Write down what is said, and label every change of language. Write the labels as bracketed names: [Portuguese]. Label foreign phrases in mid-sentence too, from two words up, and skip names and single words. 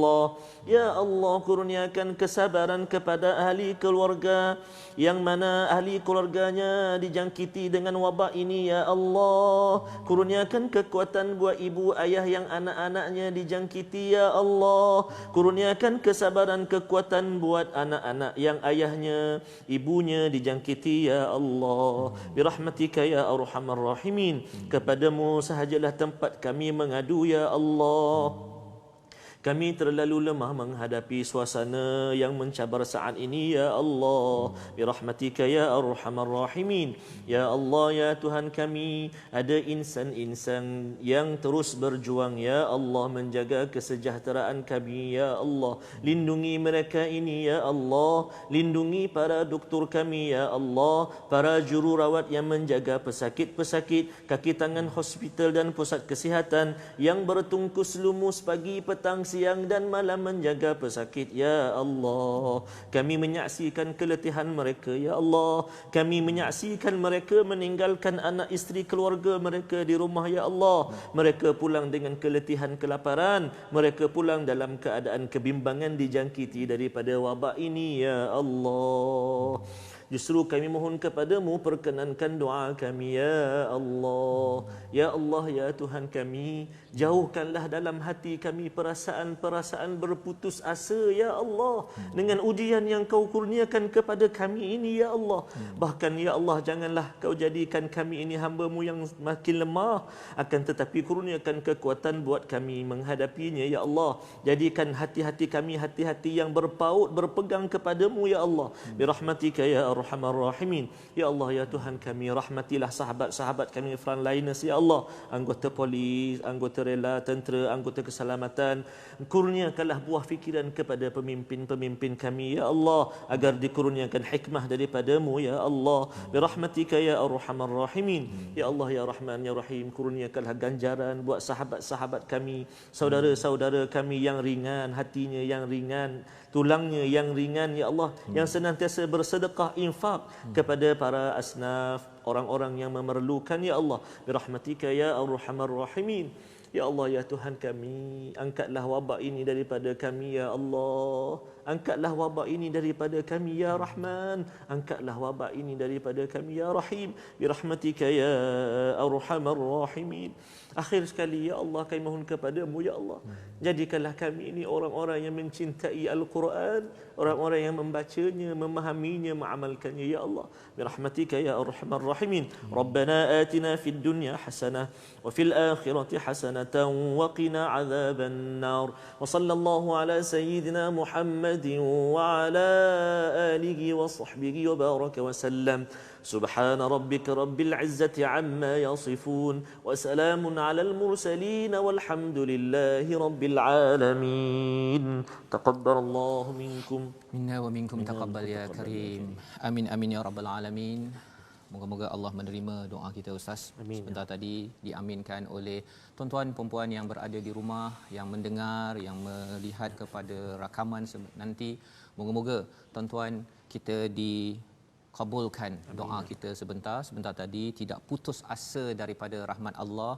[Malay] Allah kurniakan kesabaran kepada ahli keluarga yang mana ahli keluarganya dijangkiti dengan wabak ini ya Allah kurniakan kekuatan buat ibu ayah yang anak-anaknya dijangkiti ya Allah kurniakan kesabaran kekuatan buat anak-anak yang ayahnya ibunya dijangkiti ya Allah [Arabic] برحمتك يا أرحم الراحمين [Malay] kepadamu sahajalah tempat kami mengadu ya Allah kami terlalu lemah menghadapi suasana yang mencabar saat ini ya Allah [Arabic] برحمتك يا أرحم الراحمين [Malay] ya Allah ya Tuhan kami ada insan-insan yang terus berjuang ya Allah menjaga kesejahteraan kami ya Allah lindungi mereka ini ya Allah lindungi para doktor kami ya Allah para jururawat yang menjaga pesakit-pesakit kaki tangan hospital dan pusat kesihatan yang bertungkus lumus pagi petang siang dan malam menjaga pesakit ya Allah kami menyaksikan keletihan mereka ya Allah kami menyaksikan mereka meninggalkan anak isteri keluarga mereka di rumah ya Allah mereka pulang dengan keletihan kelaparan mereka pulang dalam keadaan kebimbangan dijangkiti daripada wabak ini ya Allah justru kami mohon kepadamu perkenankan doa kami ya Allah ya Tuhan kami jauhkanlah dalam hati kami perasaan-perasaan berputus asa ya Allah dengan ujian yang kau kurniakan kepada kami ini ya Allah bahkan ya Allah janganlah kau jadikan kami ini hamba-Mu yang makin lemah akan tetapi kurniakan kekuatan buat kami menghadapinya ya Allah jadikan hati-hati kami hati-hati yang berpaut berpegang kepadamu ya Allah [Arabic] برحمتك يا أرحم الراحمين [Malay] ya Allah ya Tuhan kami rahmatilah sahabat-sahabat kami frontliners ya Allah anggota polis anggota rela tentera anggota keselamatan kurniakanlah buah fikiran kepada pemimpin-pemimpin kami ya Allah agar dikurniakan hikmah daripada-Mu ya Allah [Arabic] برحمتك يا أرحم الراحمين يا الله يا رحمن يا رحيم [Malay] kurniakanlah ganjaran buat sahabat-sahabat kami saudara-saudara kami yang ringan hatinya yang ringan tulangnya yang ringan ya Allah yang senantiasa bersedekah infak kepada para asnaf orang-orang yang memerlukan ya Allah [Arabic] برحمتك يا أرحم الراحمين [Malay] ya Allah ya Tuhan kami angkatlah wabak ini daripada kami ya Allah angkatlah wabak ini daripada kami ya Rahman angkatlah wabak ini daripada kami ya Rahim [Arabic] برحمتك يا أرحم الراحمين [Malay] akhir sekali ya Allah kami mohon kepadamu ya Allah jadikanlah kami ini orang-orang yang mencintai Al-Quran orang-orang yang membacanya memahaminya mengamalkannya ya Allah [Arabic] برحمتك يا أرحم الراحمين ربنا آتنا في الدنيا حسنة وفي الآخرة حسنة حسنة وقنا عذاب النار. وصلى الله على سيدنا محمد وعلى آله وصحبه وبارك وسلم. سبحان ربك رب العزة عما يصفون وسلام على المرسلين والحمد لله رب العالمين. تقبل الله منكم. منا ومنكم تقبل يا كريم. آمين آمين يا رب العالمين. [Malay] Moga-moga Allah menerima doa kita Ustaz. Amin. Sebentar tadi diaminkan oleh tuan-tuan perempuan yang berada di rumah, yang mendengar, yang melihat kepada rakaman nanti. Moga-moga tuan-tuan kita dikabulkan doa kita sebentar tadi, tidak putus asa daripada rahmat Allah.